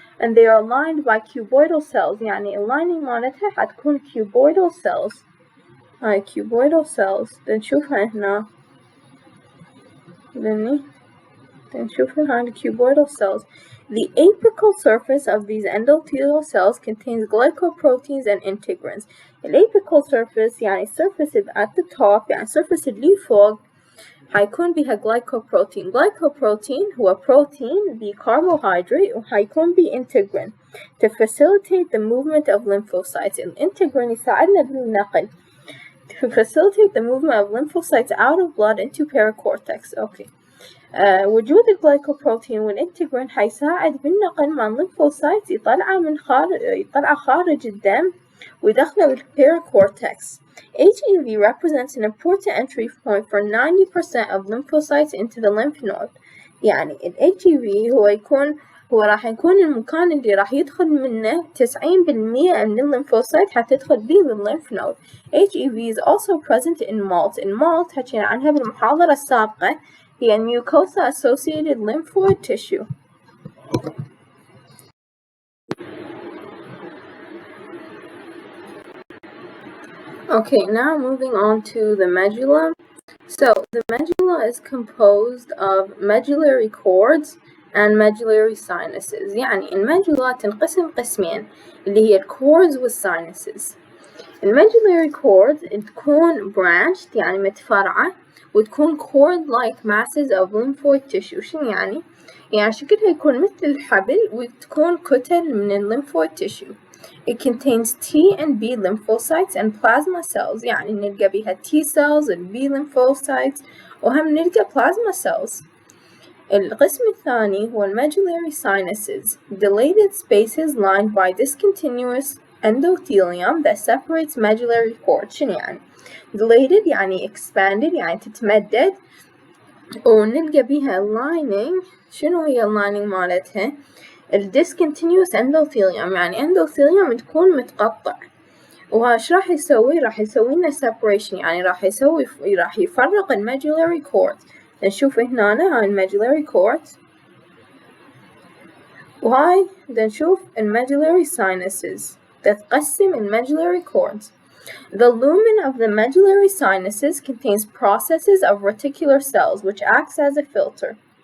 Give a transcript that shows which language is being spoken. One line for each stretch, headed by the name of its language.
English: And they are lined by cuboidal cells،
Arabic: يعني اللايننج مالتها حتكون
English: cuboidal cells.
Arabic: هاي cuboidal cells نشوفها هنا. نشوف هاي
English: cuboidal cells. The apical surface of these endothelial cells contains glycoproteins and integrins. الapical surface يعني surface at the top، يعني surface
Arabic: اللي فوق حيكون بها
English: glycoprotein. glycoprotein هو protein بcarbohydrate وحيكون بintegrin to facilitate the movement of lymphocytes. الintegrin
Arabic: يساعدنا بالنقل
English: to facilitate the movement of lymphocytes out of blood into pericortex. Okay.
Arabic: وجود الجلايكوبروتين والانتجرين حيساعد بالنقل مع الليمفوسايت يطلع خارج الدم ويدخله بالبيريكورتكس.
English: HEV represents an important entry point for 90% of lymphocytes into the lymph node.
Arabic: يعني ال HEV هو راح يكون المكان اللي راح يدخل منه 90% من الليمفوسايت حتدخل بيه للليمف نود.
English: HEV is also present in malt.
Arabic: المالت حكينا عنها بالمحاضرة السابقة، هي mucosa associated lymphoid tissue.
English: Okay, now moving on to the medulla. So the medulla is composed of medullary cords and medullary sinuses.
Arabic: يعني المجلة تنقسم قسمين اللي هي الcords والsinuses.
English: المedullary cord تكون branched
Arabic: يعني متفرعة، وتكون
English: cord-like masses of lymphoid tissue.
Arabic: شنو يعني؟ يعني شكلها يكون مثل الحبل وتكون كتل من lymphoid tissue.
English: It contains T and B lymphocytes and plasma cells.
Arabic: يعني نلقى بيها
English: T cells and B lymphocytes، وهم نلقى plasma cells. القسم الثاني هو medullary sinuses, dilated spaces lined by discontinuous endothelium that separates medullary cords.
Arabic: شنو يعني؟
English: dilated يعني expanded
Arabic: يعني تتمدد ونلقى بيها اللايننج. شنو هي اللايننج مالتها؟ الديسكونتينيوس اندوثيليوم، يعني اندوثيليوم تكون متقطع. وهاش راح يسوي؟ راح يسوي لنا separation، يعني راح يفرق الميدولاري كورد. نشوف هنا هاي الميدولاري كورد، وهاي نشوف الميدولاري sinuses تتقسم الميدولاري cords.
English: The lumen of the medullary sinuses contains processes of reticular cells which acts as a filter.